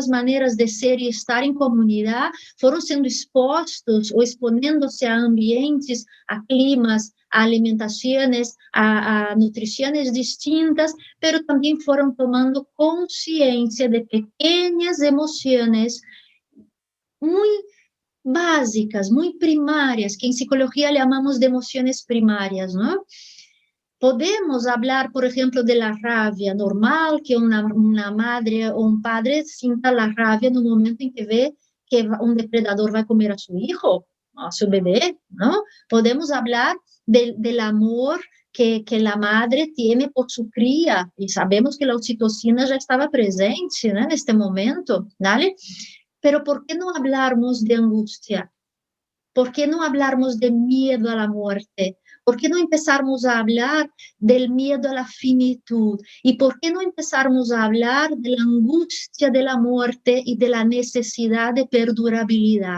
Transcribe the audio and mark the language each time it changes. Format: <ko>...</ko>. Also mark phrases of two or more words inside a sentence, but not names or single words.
<pt>maneiras de ser e estar em comunidade, foram sendo expostos ou exponendo-se a ambientes, a climas, a alimentações, a nutrições distintas, pero também foram tomando consciência de pequenas emoções muito básicas, muito primárias, que em psicologia chamamos de emoções primárias, não? Podemos falar, por exemplo,</pt> <es>de la rabia normal,</es> <pt>que uma madre ou um padre sinta</pt> <es>la rabia</es> <pt>no momento em que vê que um depredador vai comer a seu filho, a seu bebê, não? Podemos falar</pt> <es>del amor</es> <pt>que a madre tem por sua cria, e sabemos que a oxitocina já estava presente, né, neste momento, ¿vale?</pt> <es>Pero ¿por qué no hablarmos de angustia? ¿Por qué no hablarmos de miedo a la muerte? ¿Por qué no empezarmos a hablar del miedo a la finitud? ¿Y por qué no empezarmos a hablar de la angustia de la muerte y de la necesidad de perdurabilidad?</es>